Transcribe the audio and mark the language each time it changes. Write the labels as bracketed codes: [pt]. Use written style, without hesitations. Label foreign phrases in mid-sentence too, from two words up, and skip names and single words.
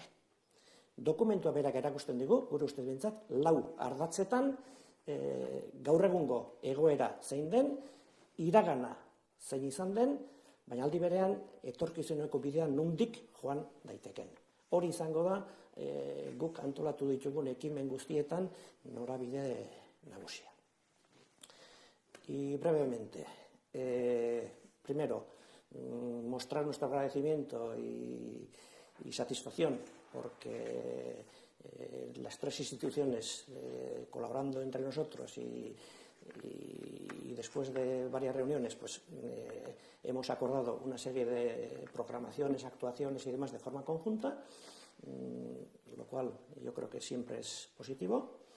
[eu] Dokumentua berak erakusten digu, gure ustez behintzat, 4 ardatzetan gaur egungo egoera zein den, iragana zein izan den, baina aldi berean etorkizuneko bidean nondik joan daiteken. Hori izango da guk antolatu ditugun ekimen guztietan norabide nagusia. [es] Y brevemente, primero, mostrar nuestro agradecimiento y satisfacción porque las 3 instituciones colaborando entre nosotros y después de varias reuniones pues hemos acordado una serie de programaciones, actuaciones y demás de forma conjunta, lo cual yo creo que siempre es positivo.